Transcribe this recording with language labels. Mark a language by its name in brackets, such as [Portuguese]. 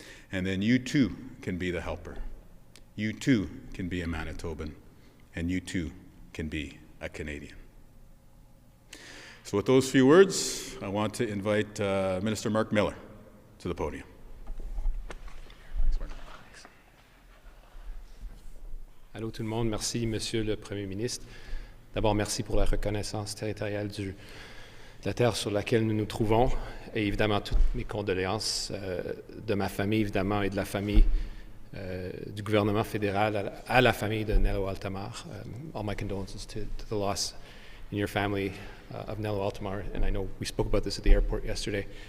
[English] And then you too can be the helper. You too can be a Manitoban, and you too can be a Canadian. So with those few words, I want to invite Minister Mark Miller to the podium. Thanks, Mark. [French] Allô tout le monde, merci Monsieur le Premier ministre. D'abord, merci pour la reconnaissance territoriale de la terre sur laquelle nous nous trouvons, et évidemment toutes mes condoléances de ma famille, évidemment, et de la famille du gouvernement fédéral à la famille de Nello Altamar. [English] All my condolences to the loss in your family of Nello Altamar, and I know we spoke about this at the airport yesterday.